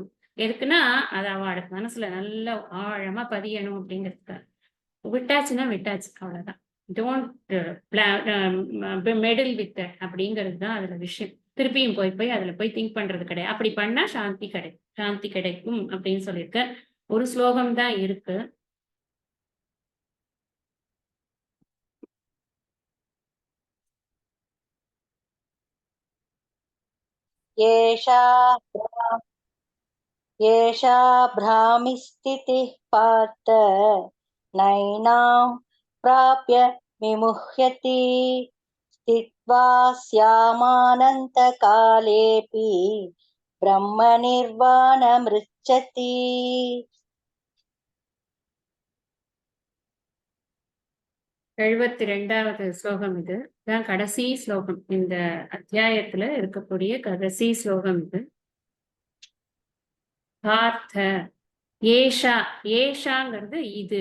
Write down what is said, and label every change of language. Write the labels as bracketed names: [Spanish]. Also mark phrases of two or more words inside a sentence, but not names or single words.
[Tamil] எதுக்குன்னா அது அவளோட மனசுல நல்லா ஆழமா பதியணும் அப்படிங்கிறதுக்காக. விட்டாச்சுன்னா விட்டாச்சு, அவ்வளவுதான். [English] don't meddle with [Tamil] அப்படிங்கிறது தான் அதுல விஷயம். திருப்பியும் போய் அதுல போய் திங்க் பண்றது கிடையாது. அப்படி பண்ணா சாந்தி கிடைக்கும் அப்படின்னு சொல்லியிருக்க. ஒரு ஸ்லோகம் தான் இருக்கு. [Sanskrit] एषा भ्रामिस्थितिः पार्थ नैनां प्राप्य विमुह्यति स्थित्वा स्यामानन्तकालेऽपि ब्रह्मनिर्वाणमृच्छति. [Tamil] 72வது ஸ்லோகம் இது. தான் கடைசி ஸ்லோகம். இந்த அத்தியாயத்துல இருக்கக்கூடிய கடைசி ஸ்லோகம் இது. பார்த்த ஏஷாங்கிறது இது.